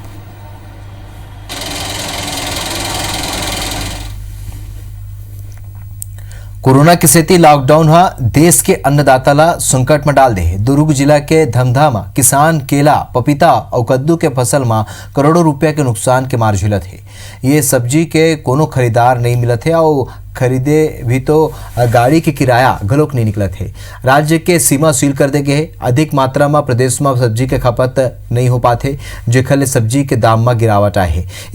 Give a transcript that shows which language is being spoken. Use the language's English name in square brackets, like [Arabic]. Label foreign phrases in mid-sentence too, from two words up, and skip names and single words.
[Chhattisgarhi] कोरोना के सेती लॉकडाउन हा देश के अन्नदाता ला संकट में डाल दे। दुर्ग जिला के धमधा में किसान केला, पपीता और कद्दू के फसल में करोड़ों रुपया के नुकसान के मार झेलत है। ये सब्जी के कोनो खरीदार नहीं मिलत है और खरीदे भी तो गाड़ी के किराया घलोक नहीं निकलत है। राज्य के सीमा सील कर दे गए। अधिक मात्रा में प्रदेश में सब्जी के खपत नहीं हो पाते जेखर ले सब्जी के दाम में गिरावट आए है।